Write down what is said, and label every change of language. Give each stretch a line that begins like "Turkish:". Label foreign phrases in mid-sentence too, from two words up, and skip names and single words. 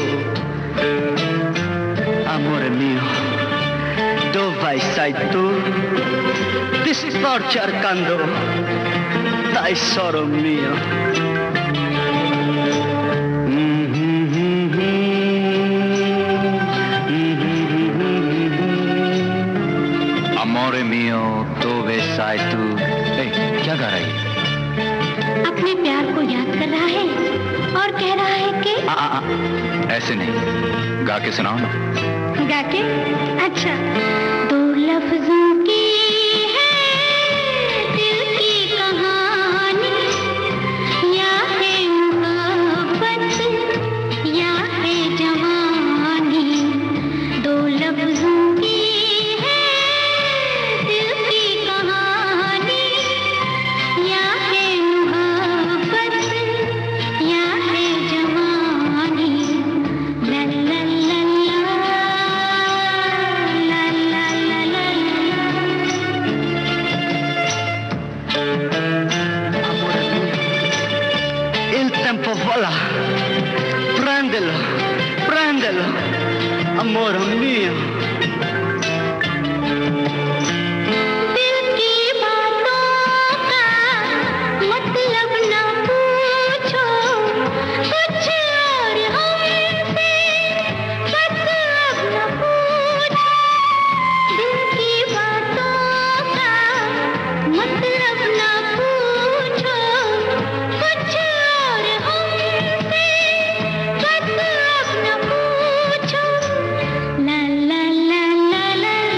Italian: amore mio dove sei tu ti sto cercando tesoro mio amore mio dove sei tu
Hindi: क्या गा रही है अपने प्यार को याद कर रहा है और कह रहा है कि ऐसे नहीं गा के सुनाओ ना गा के अच्छा दो लफ्जों की है दिल की कहानी या है मोहब्बत या है जवानी दो लफ्जों की है दिल की कहानी या है मोहब्बत या है जवानी ला ला ला
Italian: il tempo vola prendelo prendelo amore mio
Hindi: दिल की बातों का मतलब न पूछो कुछ और हमसे बस अब न पूछो दिल की बातों का मतलब न पूछो कुछ और हमसे बस अब न पूछो ला ला ला ला ला